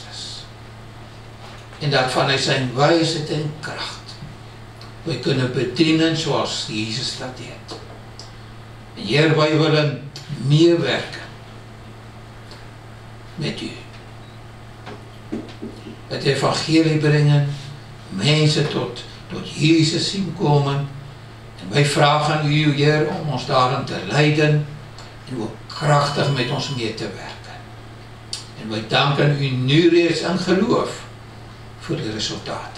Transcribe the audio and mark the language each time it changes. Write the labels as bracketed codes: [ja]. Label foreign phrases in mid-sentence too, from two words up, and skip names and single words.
[nl] En dat vanuit zijn wijsheid en kracht wij kunnen bedienen zoals Jezus dat deed. En Heer, wij willen meer werken met u. het evangelie brengen, [af] mense tot Jesus sien kom. En my vraag aan u, Heer, om ons daarin te leiden en ook kragtig met ons mee te werk. En my dank aan u nu reeds in geloof vir die resultate.